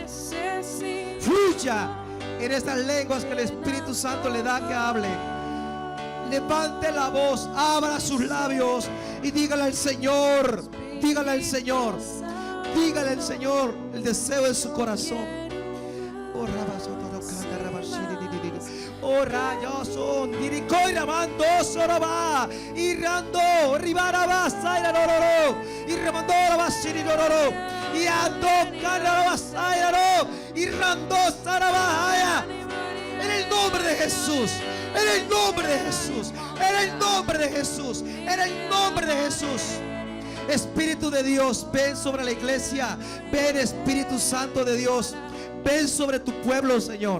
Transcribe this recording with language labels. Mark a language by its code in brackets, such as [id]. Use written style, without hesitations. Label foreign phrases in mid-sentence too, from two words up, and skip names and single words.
[es] Fluya en estas lenguas que el Espíritu Santo le da que hable. Levante la voz, abra sus labios y dígale al Señor, dígale al Señor, dígale al Señor el deseo de su corazón. Oh, rayoso, diricoi ramando soroba, irrando, ribarabasa, y remando la basiri dororo, y ando carabasa, y rando sarabaya. En el nombre de Jesús, en el nombre de Jesús, en el nombre de Jesús, en el nombre de Jesús. Espíritu de Dios, ven sobre la iglesia, ven Espíritu Santo de Dios, ven sobre tu pueblo, Señor.